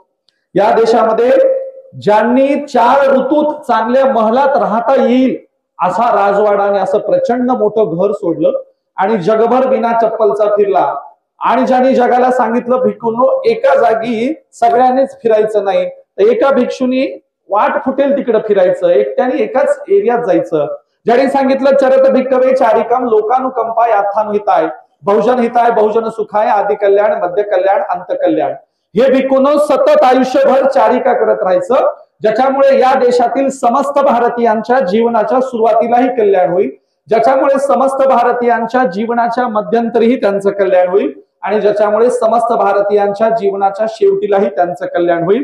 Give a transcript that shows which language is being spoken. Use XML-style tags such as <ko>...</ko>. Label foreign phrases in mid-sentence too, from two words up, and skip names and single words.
<mr>या देशामध्ये ज्यांनी 4 ऋतूत चांगल्या महलात राहता येईल असा राजवाडा आणि असं प्रचंड मोठं घर सोडलं आणि जगभर बिना चप्पलचा फिरला, आणि ज्यांनी जगाला सांगितलं भिक्षूंनो एका जागी सगळ्यांनीच फिरायचं नाही, तर एका भिक्षुनी वाट फुटेल तिकडे फिरायचं, एकट्याने एकाच एरियात जायचं. ज्यांनी सांगितलं</mr> <pi>चरत भिक्खवे चारिकम लोकानुकंपा याथान हिताय, बहुजन हिताय बहुजन सुखाय, आदि कल्याण मध्य कल्याण अंत कल्याण.</pi> <mr>हे भिक्खूंनो सतत आयुष्यभर चारिका करत राहायचं, ज्याच्यामुळे या देशातील समस्त भारतीयांच्या जीवनाच्या सुरुवातीलाही कल्याण होईल, ज्याच्यामुळे समस्त भारतीयांच्या जीवनाच्या मध्यंतरीही त्यांचं कल्याण होईल, आणि ज्याच्यामुळे समस्त भारतीयांच्या जीवनाच्या शेवटीलाही त्यांचं कल्याण होईल.</mr>